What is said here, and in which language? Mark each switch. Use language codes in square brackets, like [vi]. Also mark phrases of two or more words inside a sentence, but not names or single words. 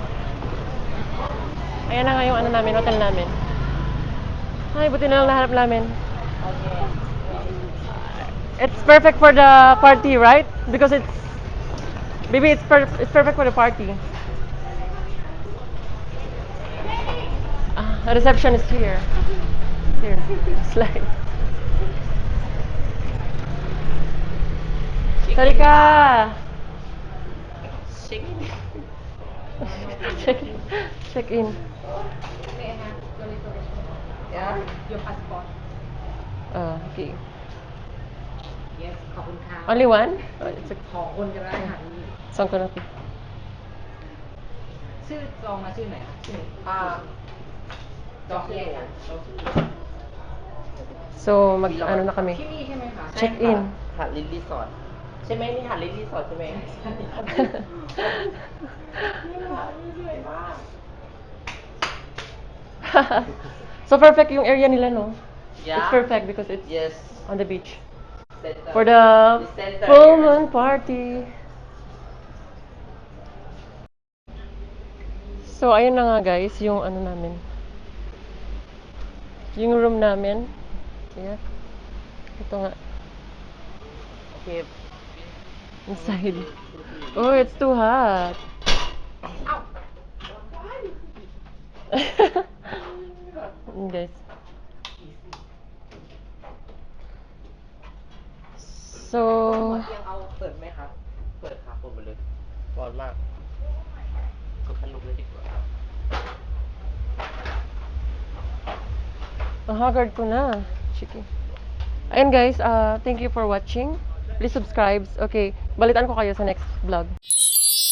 [tl] Ayan na nga yung ano namin, hotel namin. Ay, buti na lang nahanap namin. [en] It's perfect for the party, right? Because it's maybe it's perfect for the party. The reception is here. Here, slide. Sarika! Check in Check in. May I have your reservation? yeah Your passport. Okay. [th] yes ขอบคุณค่ะ [en] Only one? Oh, it's a [th] ของคนก็ได้ค่ะ [tl] song ko na. [th] ชื่อจองมาชื่อไหนคะชื่อจองที่ไหนคะ [tl] So, ano na kami. [th] ที่นี่ใช่ไหมคะ [en] Check in [th] หาดลินรีสอร์ทใช่ไหมนี่หาดลินรีสอร์ทใช่ไหมสวยมาก [en] So perfect [tl] yung area nila, no? [en] Yeah. It's perfect because it's yes on the beach. center. For the center full area. moon party. So, [tl] ayun na nga guys, yung ano namin. Yung room namin. Yeah. Ito nga. [en] okay Inside. Oh, it's too hot. Guys. So, [th] ยังเอาเปิดไหมครับเปิดครับเปิดหมดเลยร้อนมากกดพัดลมเลยดีกว่า [tl] ang haggard ko na. Chiki. Ayun guys, [en] thank you for watching. Please subscribe. [tl] Okay, balitaan ko kayo sa [en] next vlog.